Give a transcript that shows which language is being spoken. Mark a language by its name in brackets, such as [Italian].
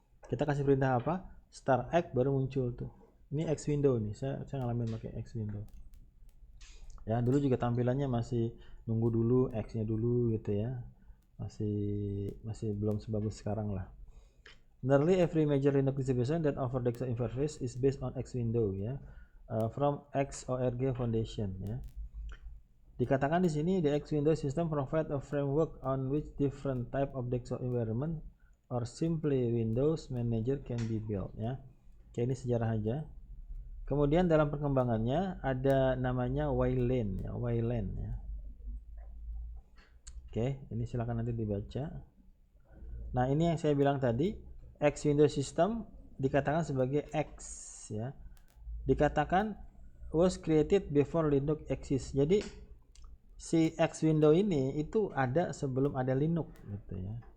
[Indonesian] Kita kasih perintah apa? Start X baru muncul tuh. Ini X window nih. Saya ngalamin pakai X window. Ya, dulu juga tampilannya masih nunggu dulu X-nya dulu gitu ya. Masih belum sebagus sekarang lah. [English] Nearly every major Linux distribution that offer desktop interface is based on X window ya. From XORG Foundation ya. [Indonesian] Dikatakan di sini [English] the X Windows system provide a framework on which different type of desktop environment or simply Windows Manager can be built ya. [Indonesian] Oke, ini sejarah aja. Kemudian dalam perkembangannya ada namanya Wayland ya, Wayland ya. Oke, ini silakan nanti dibaca. Nah, ini yang saya bilang tadi, X Windows system dikatakan sebagai X ya. Dikatakan [English] was created before Linux exists. [Indonesian] Jadi si X window ini itu ada sebelum ada Linux gitu ya.